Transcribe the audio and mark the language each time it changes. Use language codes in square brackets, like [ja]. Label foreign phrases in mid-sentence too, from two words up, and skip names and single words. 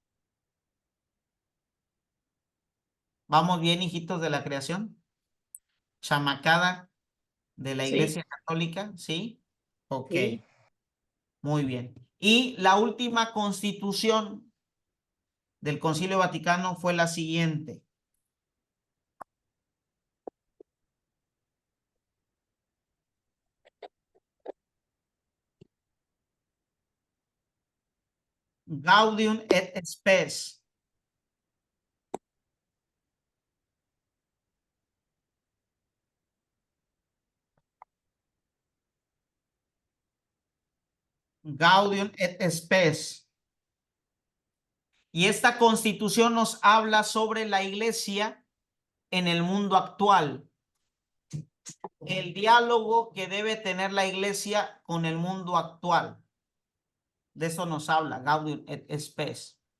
[es] ¿Vamos bien, hijitos de la creación? Chamacada de la Sí, Iglesia Católica, ¿sí? Ok, sí, muy bien. Y la última constitución del Concilio Vaticano fue la siguiente. Gaudium et Spes. Gaudium et Spes. Y esta constitución nos habla sobre la iglesia en el mundo actual. El diálogo que debe tener la iglesia con el mundo actual. De eso nos habla Gaudium et Spes.